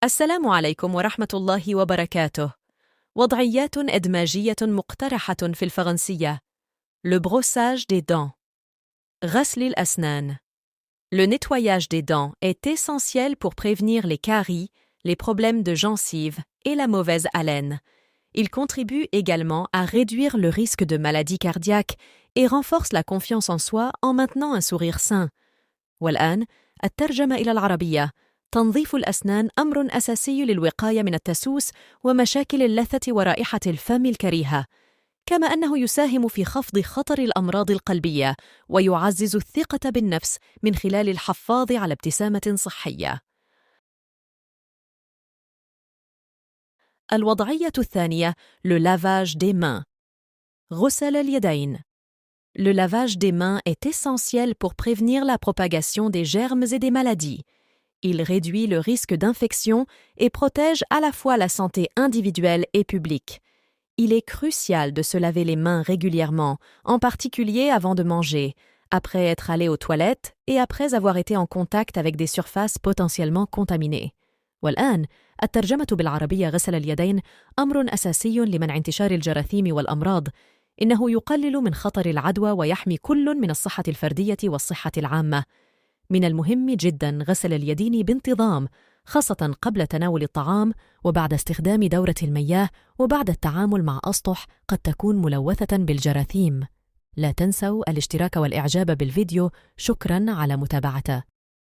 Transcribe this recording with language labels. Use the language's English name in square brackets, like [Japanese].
[Arabic] السلام عليكم ورحمة الله وبركاته. وضعيات إدماجية مقترحة في الفرنسية. [French] Le brossage des dents. [Arabic] غسل الأسنان. [French] Le nettoyage des dents est essentiel pour prévenir les caries, les problèmes de gencives et la mauvaise haleine. Il contribue également à réduire le risque de maladies cardiaques et renforce la confiance en soi en maintenant un sourire sain. [Arabic] والآن الترجمة إلى العربية. تنظيف الأسنان أمر أساسي للوقاية من التسوس ومشاكل اللثة ورائحة الفم الكريهة، كما أنه يساهم في خفض خطر الأمراض القلبية ويعزز الثقة بالنفس من خلال الحفاظ على ابتسامة صحية. الوضعية الثانية [French] le lavage des mains. [Arabic] غسل اليدين. [French] Le lavage des mains est essentiel pour prévenir la propagation des germes et des maladies. Il réduit le risque d'infection et protège à la fois la santé individuelle et publique. Il est crucial de se laver les mains régulièrement, en particulier avant de manger, après être allé aux toilettes et après avoir été en contact avec des surfaces potentiellement contaminées. [Arabic] والآن الترجمة بالعربية. غسل اليدين أمر أساسي لمنع انتشار الجراثيم والأمراض. إنه يقلل من خطر العدوى ويحمي كل من الصحة الفردية والصحة العامة. من المهم جداً غسل اليدين بانتظام، خاصة قبل تناول الطعام وبعد استخدام دورة المياه وبعد التعامل مع أسطح قد تكون ملوثة بالجراثيم. لا تنسوا الاشتراك والإعجاب بالفيديو. شكراً على متابعته.